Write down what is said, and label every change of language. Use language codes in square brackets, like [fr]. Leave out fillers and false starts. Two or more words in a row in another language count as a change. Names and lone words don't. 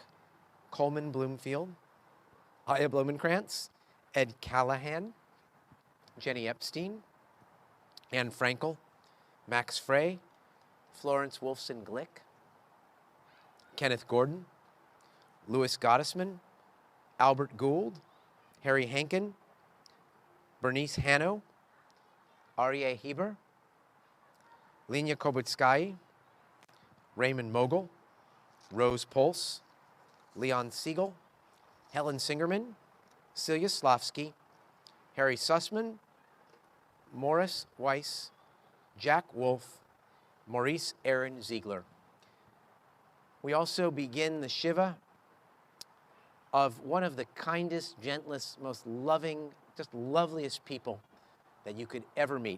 [en] Coleman Bloomfield, Aya Blumenkrantz, Ed Callahan, Jenny Epstein, Anne Frankel, Max Frey, Florence Wolfson Glick, Kenneth Gordon, Louis Gottesman, Albert Gould, Harry Hankin, Bernice Hanno, Aryeh Heber, Lenya Kobutskaya, Raymond Mogul, Rose Pulse, Leon Siegel, Helen Singerman, Celia Slavsky, Harry Sussman, Morris Weiss, Jack Wolf, Maurice Aaron Ziegler. We also begin the Shiva of one of the kindest, gentlest, most loving, just loveliest people that you could ever meet.